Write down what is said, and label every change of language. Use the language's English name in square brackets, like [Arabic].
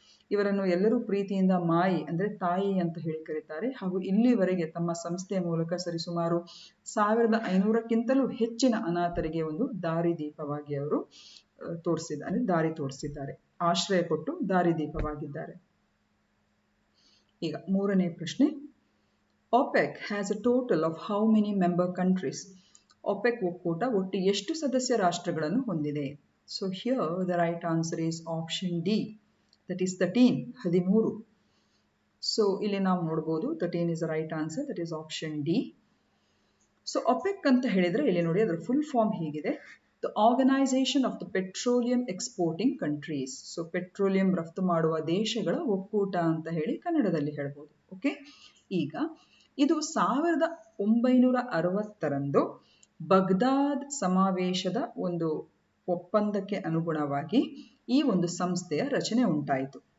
[Kannada] ಇವರನ್ನು ಎಲ್ಲರೂ ಪ್ರೀತಿಯಿಂದ ಮಾಯಿ ಅಂದ್ರೆ ತಾಯಿ ಅಂತ ಹೇಳಿ ಕರೀತಾರೆ. ಹಾಗೂ ಇಲ್ಲಿವರೆಗೆ ತಮ್ಮ ಸಂಸ್ಥೆಯ ಮೂಲಕ ಸರಿಸುಮಾರು 1500ಕ್ಕಿಂತಲೂ ಹೆಚ್ಚಿನ ಅನಾಥರಿಗೆ ಒಂದು ದಾರಿದೀಪವಾಗಿ ಅವರು ದಾರಿ ತೋರಿಸಿದ್ದಾರೆ, ಆಶ್ರಯ ಕೊಟ್ಟು ದಾರಿದೀಪವಾಗಿದ್ದಾರೆ. ಈಗ ಮೂರನೇ ಪ್ರಶ್ನೆ. [English] OPEC has a total of how many member countries? [Kannada] OPEC ಒಕ್ಕೂಟ ಒಟ್ಟು ಎಷ್ಟು ಸದಸ್ಯ ರಾಷ್ಟ್ರಗಳನ್ನು ಹೊಂದಿದೆ? [English] So here the right answer is option D, that is 13. [Kannada] So ಇಲ್ಲಿ ನಾವು ನೋಡಬಹುದು [English] 13 is the right answer, that is option D. [Kannada] So OPEC ಅಂತ ಹೇಳಿದ್ರೆ ಇಲ್ಲಿ ನೋಡಿ ಅದರ ಫುಲ್ ಫಾರ್ಮ್ ಹೀಗಿದೆ: [English] The Organization of the Petroleum Exporting Countries. [Kannada] So petroleum ರಫ್ತು ಮಾಡುವ ದೇಶಗಳ ಒಕ್ಕೂಟ ಅಂತ ಹೇಳಿ ಕನ್ನಡದಲ್ಲಿ ಹೇಳ್ಬೋದು. ಓಕೆ, ಈಗ ಇದು 1960ರಂದು ಬಗ್ದಾದ್ ಸಮಾವೇಶದ ಒಂದು ಒಪ್ಪಂದಕ್ಕೆ ಅನುಗುಣವಾಗಿ ಈ ಒಂದು ಸಂಸ್ಥೆಯ ರಚನೆ ಉಂಟಾಯಿತು.